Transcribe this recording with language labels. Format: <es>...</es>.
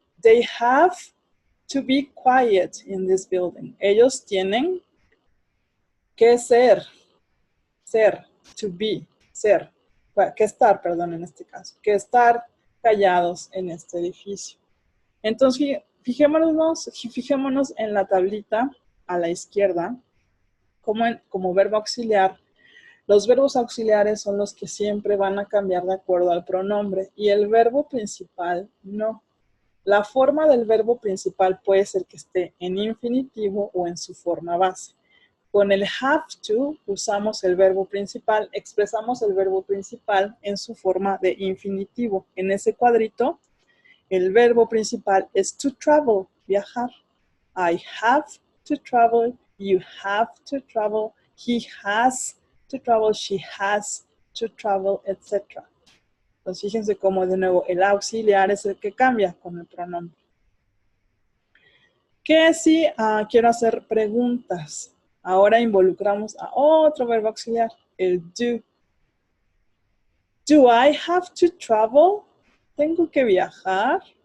<en>They have to be quiet in this building.</en> <es>Ellos tienen que ser, to be, ser, que estar, perdón, en este caso, que estar callados en este edificio. Entonces, fijémonos en la tablita a la izquierda, como verbo auxiliar. Los verbos auxiliares son los que siempre van a cambiar de acuerdo al pronombre y el verbo principal no. La forma del verbo principal puede ser que esté en infinitivo o en su forma base. Con el have to usamos el verbo principal, expresamos el verbo principal en su forma de infinitivo. En ese cuadrito, el verbo principal es to travel, viajar.</es> <en>I have to travel, you have to travel, he has to travel, she has to travel, etc.</en> <es>Entonces fíjense cómo de nuevo el auxiliar es el que cambia con el pronombre. ¿Qué si quiero hacer preguntas? Ahora involucramos a otro verbo auxiliar, el do.</es> <en>Do I have to travel?</en> <es>¿Tengo que viajar?</es>